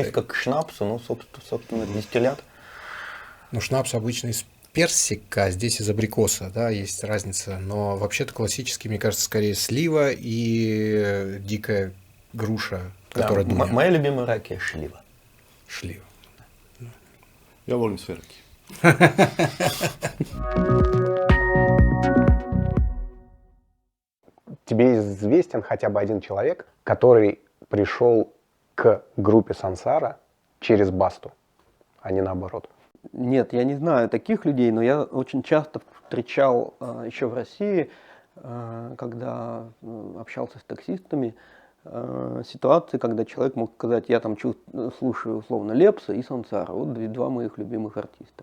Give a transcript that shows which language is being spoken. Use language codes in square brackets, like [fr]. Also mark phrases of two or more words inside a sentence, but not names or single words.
[ru] близко к шнапсу, ну, собственно, дистиллят. Ну, шнапс обычно из персика, а здесь из абрикоса, да, есть разница. Но вообще-то классический, мне кажется, скорее слива и дикая груша, которая Да, дуня. моя любимая ракия шлива. Шлива. [sr] Ja volim sve rakije. [ru] Тебе известен хотя бы один человек, который пришел к группе Сансара через Басту, а не наоборот? Нет, я не знаю таких людей, но я очень часто встречал еще в России, когда общался с таксистами, ситуации, когда человек мог сказать, я там слушаю условно Лепса и Сансара, вот 2 моих любимых артиста.